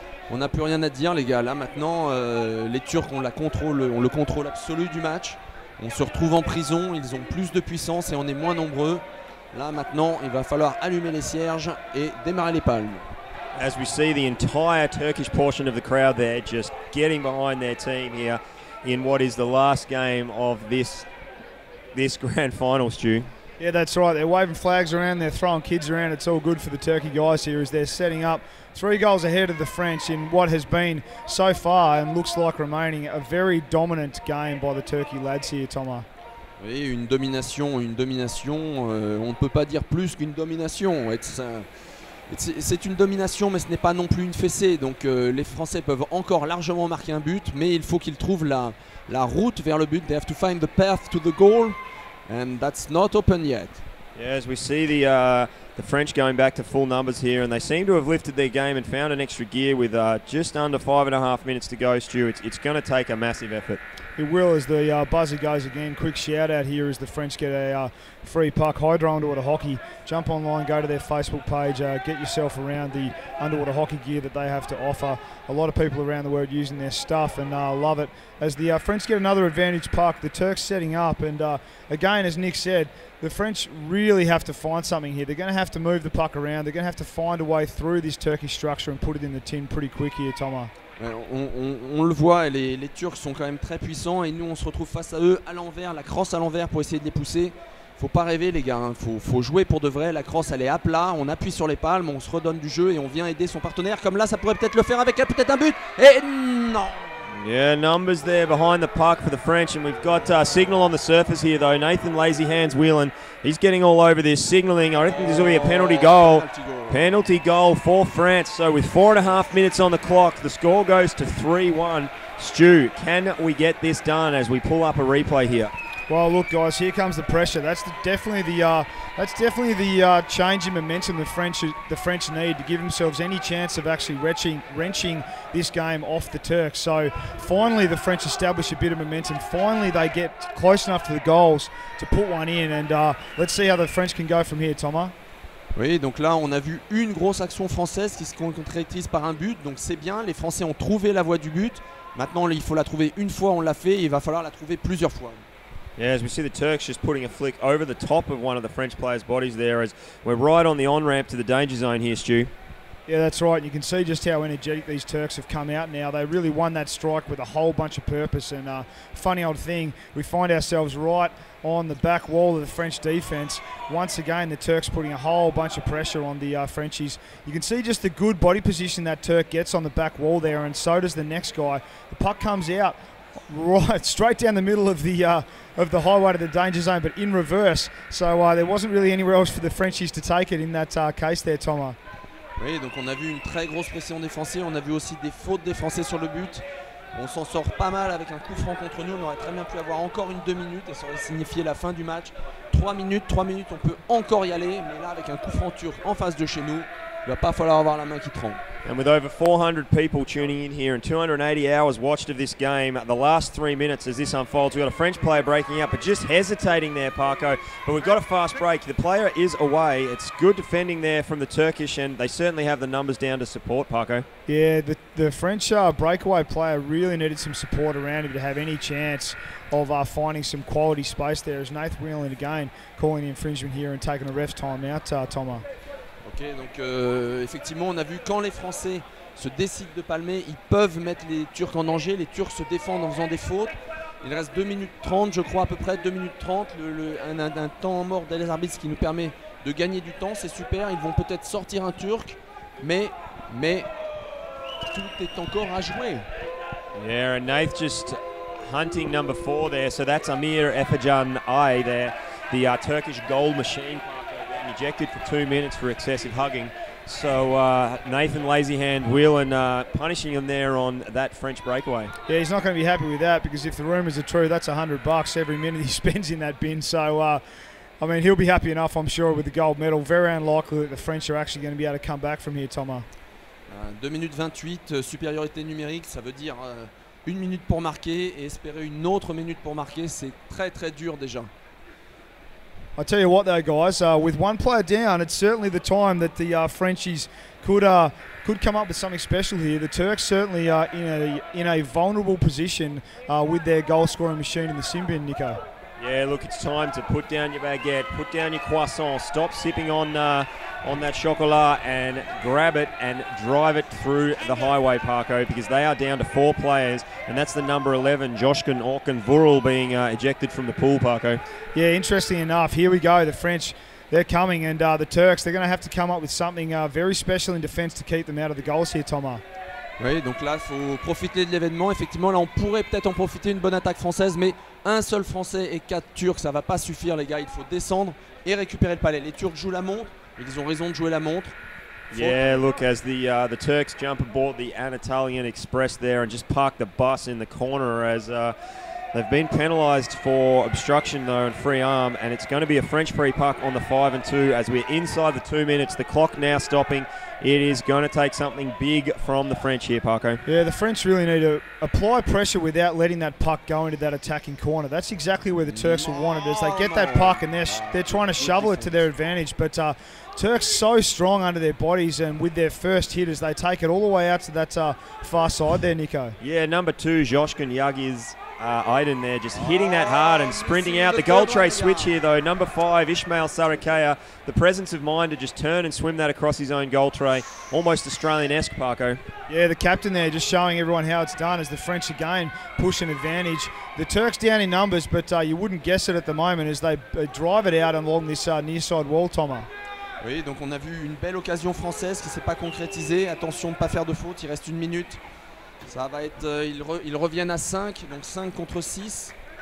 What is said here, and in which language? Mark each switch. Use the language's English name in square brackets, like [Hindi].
[French] On n'a plus rien à dire, les gars. Là maintenant, les Turcs ont le contrôle absolu du match. On se retrouve en prison, ils ont plus de puissance et on est moins nombreux. Là maintenant, il va falloir allumer les cierges et démarrer les palmes. [English] As we see the entire Turkish portion of the crowd there just getting behind their team here in what is the last game of this grand final, Stu. Yeah, that's right. They're waving flags around, they're throwing kids around. It's all good for the Turkey guys here as they're setting up 3 goals ahead of the French in what has been so far and looks like remaining a very dominant game by the Turkey lads here, Thomas. [French] Oui, une domination, on ne peut pas dire plus qu'une domination. C'est une domination, mais ce n'est pas non plus une fessée. Donc les Français peuvent encore largement marquer un but, mais il faut qu'ils trouvent la route vers le but. [English] They have to find the path to the goal. And that's not open yet. Yeah, as we see the French going back to full numbers here, and they seem to have lifted their game and found an extra gear with just under 5.5 minutes to go, Stu. It's going to take a massive effort. It will as the buzzer goes again. Quick shout out here as the French get a free puck. Hydro Underwater Hockey. Jump online, go to their Facebook page, get yourself around the underwater hockey gear that they have to offer. A lot of people around the world using their stuff and love it. As the French get another advantage puck, the Turks setting up, and again, as Nick said, the French really have to find something here. They're going to have to move the puck around. They're going to have to find a way through this Turkish structure and put it in the tin pretty quick here, Thomas. [French] On le voit, les Turcs sont quand même très puissants et nous on se retrouve face à eux à l'envers, la crosse à l'envers pour essayer de les pousser. Faut pas rêver les gars, faut jouer pour de vrai. La crosse elle est à plat, on appuie sur les palmes, on se redonne du jeu et on vient aider son partenaire. Comme là ça pourrait peut-être le faire avec peut-être un but. Et non. [English] Yeah, numbers there behind the puck for the French, and we've got signal on the surface here though. Nathan Lazy Hands Whelan, he's getting all over this, signalling. I think this will be a penalty goal. Penalty goal for France. So with 4.5 minutes on the clock, the score goes to 3-1. Stu, can we get this done as we pull up a replay here? Well, look, guys, here comes the pressure. That's definitely the change in momentum the French need to give themselves any chance of actually wrenching this game off the Turks. So finally, the French establish a bit of momentum. Finally, they get close enough to the goals to put one in, and let's see how the French can go from here, Thomas. [French] Oui, donc là, on a vu une grosse action française qui se concrétise par un but. Donc c'est bien, les Français ont trouvé la voie du but. Maintenant, il faut la trouver une fois, on l'a fait, et il va falloir la trouver plusieurs fois. [English] Yeah, as we see the Turks just putting a flick over the top of one of the French players' bodies there as we're right on the on-ramp to the danger zone here, Stu. Yeah, that's right. You can see just how energetic these Turks have come out now. They really won that strike with a whole bunch of purpose. And funny old thing, we find ourselves right on the back wall of the French defence. Once again, the Turks putting a whole bunch of pressure on the Frenchies. You can see just the good body position that Turk gets on the back wall there, and so does the next guy. The puck comes out right straight down the middle of the highway to the danger zone, but in reverse. So there wasn't really anywhere else for the Frenchies to take it in that case there, Thomas. [French] Oui, donc on a vu une très grosse pression défensive, on a vu aussi des fautes des Français sur le but. On s'en sort pas mal avec un coup franc contre nous, on aurait très bien pu avoir encore une 2 minutes et ça aurait signifié la fin du match. 3 minutes, on peut encore y aller, mais là avec un coup franc turc en face de chez nous, il va pas falloir avoir la main qui tremble. [English] And with over 400 people tuning in here and 280 hours watched of this game, the last 3 minutes as this unfolds, we've got a French player breaking out, but just hesitating there, Parko. But we've got a fast break. The player is away. It's good defending there from the Turkish, and they certainly have the numbers down to support, Parko. Yeah, the French breakaway player really needed some support around him to have any chance of finding some quality space there. As Nathan Whelan again calling the infringement here and taking a ref's time out, Thomas. [French] Ok, donc effectivement, on a vu quand les Français se décident de palmer, ils peuvent mettre les Turcs en danger. Les Turcs se défendent en faisant des fautes. Il reste 2 minutes 30, je crois, à peu près 2 minutes 30. Un temps mort des arbitres qui nous permet de gagner du temps, c'est super. Ils vont peut-être sortir un Turc, mais tout est encore à jouer. [English] Yeah, and Nath just hunting number 4 there. So that's Amir Efecan Ay there, the Turkish goal machine. Ejected for 2 minutes for excessive hugging. So Nathan Lazyhand Whelan punishing him there on that French breakaway. Yeah, he's not going to be happy with that, because if the rumours are true, that's $100 every minute he spends in that bin. So, I mean, he'll be happy enough, I'm sure, with the gold medal. Very unlikely that the French are actually going to be able to come back from here, Thomas. [French] 2 minutes 28, supériorité numérique, ça veut dire 1 minute pour marquer et espérer une autre minute pour marquer, c'est très très dur déjà. [English] I tell you what though, guys, with one player down, it's certainly the time that the Frenchies could come up with something special here. The Turks certainly are in a vulnerable position with their goal scoring machine in the sin bin, Nico. Yeah, look, it's time to put down your baguette, put down your croissant, stop sipping on that chocolat and grab it and drive it through the highway, Parko, because they are down to 4 players, and that's the number 11, Joshkin Orkan Vural, being ejected from the pool, Parko. Yeah, interesting enough. Here we go, the French, they're coming, and the Turks, they're going to have to come up with something very special in defence to keep them out of the goals here, Thomas. [French] Oui, donc là, il faut profiter de l'événement. Effectivement, là, on pourrait peut-être en profiter, une bonne attaque française, mais un seul Français et 4 Turcs, ça va pas suffire, les gars. Il faut descendre et récupérer le palais. Les Turcs jouent la montre, ils ont raison de jouer la montre. [English] Yeah, look, as the Turks jump aboard the Anatolian Express there and just park the bus in the corner, as they've been penalised for obstruction though and free arm, and it's going to be a French free puck on the 5-2 as we're inside the 2 minutes. The clock now stopping. It is going to take something big from the French here, Parko. Yeah, the French really need to apply pressure without letting that puck go into that attacking corner. That's exactly where the Turks will want it, as they get that puck and they're trying to shovel it to their advantage. But Turks so strong under their bodies, and with their first hit as they take it all the way out to that far side there, Nico. Yeah, number 2, Joshkin Yagiz Aiden there, just hitting that hard and sprinting out. The goal tray switch here though, number 5, Ishmael Sarakaya, the presence of mind to just turn and swim that across his own goal tray. Almost Australian-esque, Parko. Yeah, the captain there just showing everyone how it's done, as the French again push an advantage. The Turks down in numbers, but you wouldn't guess it at the moment as they drive it out along this near side wall, Thomas. [French] Oui, donc on a vu une belle occasion française qui ne s'est pas concrétisée. Attention de ne pas faire de faute, il reste 1 minute. Ça va être, ils reviennent à 5, donc 5 contre 6.